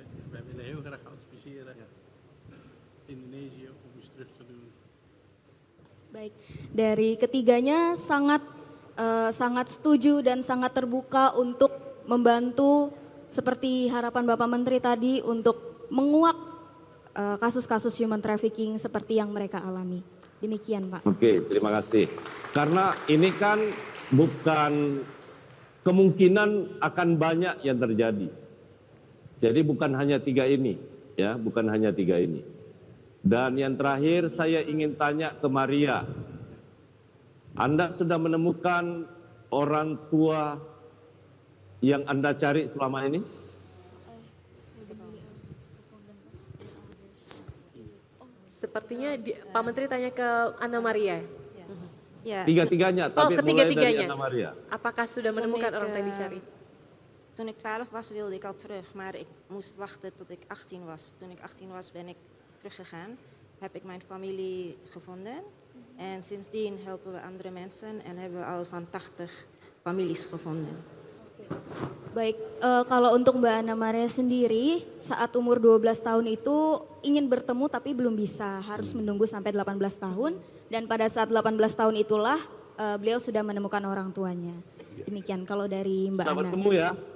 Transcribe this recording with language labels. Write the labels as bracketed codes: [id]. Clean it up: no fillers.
[nl] Wij willen heel graag adviseren Indonesië om iets terug te doen. [id] Baik, dari ketiganya sangat setuju dan sangat terbuka untuk membantu seperti harapan Bapak Menteri tadi untuk menguak kasus-kasus human trafficking seperti yang mereka alami. Demikian Pak. Oke, terima kasih. Karena ini kan bukan kemungkinan akan banyak yang terjadi. Jadi bukan hanya 3 ini, ya, bukan hanya 3 ini. Dan yang terakhir saya ingin tanya ke Maria. Anda sudah menemukan orang tua yang Anda cari selama ini? Sepertinya Pak Menteri tanya ke Anna Maria. [nl] Ja, [id] Tiga-tiganya, tapi mulai dari ketiga-tiganya. Anna Maria. Apakah sudah menemukan orang yang dicari? [nl] toen ik 12 was wilde ik al terug, maar ik moest wachten tot ik 18 was. Toen ik 18 was ben ik teruggegaan, heb ik mijn familie gevonden. En sindsdien helpen we andere mensen en hebben we al van 80 families gevonden. [id] Baik, kalau untuk Mbak Anna Maria sendiri, saat umur 12 tahun itu ingin bertemu tapi belum bisa, harus menunggu sampai 18 tahun. Dan pada saat 18 tahun itulah beliau sudah menemukan orang tuanya. Demikian kalau dari Mbak Sudah Ana. bertemu ya?